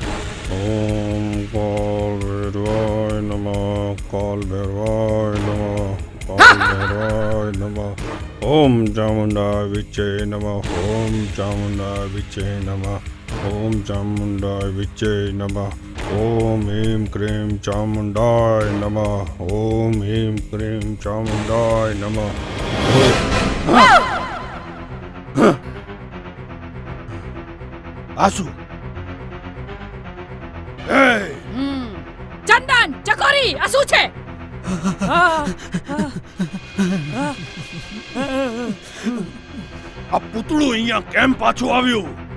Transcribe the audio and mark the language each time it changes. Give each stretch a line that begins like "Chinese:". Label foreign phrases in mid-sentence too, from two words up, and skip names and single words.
Sanskrit: ओम काल भैरवाय नमः, काल भैरवाय नमः, काल भैरवाय नमः. ओम चामुंडाय विच्चे नमः, ओम चामुंडाय विच्चे नमः, ओम चामुंडाय विच्चे नमः. ओम ह्रीं क्रीं चामुंडाय नमः, ओम ह्रीं क्रीं चामुंडाय नमः.
Gujarati: આસુ ચંદન, ચકોરી, આ શું છે? આ પૂતળું અહીંયા કેમ પાછું આવ્યું?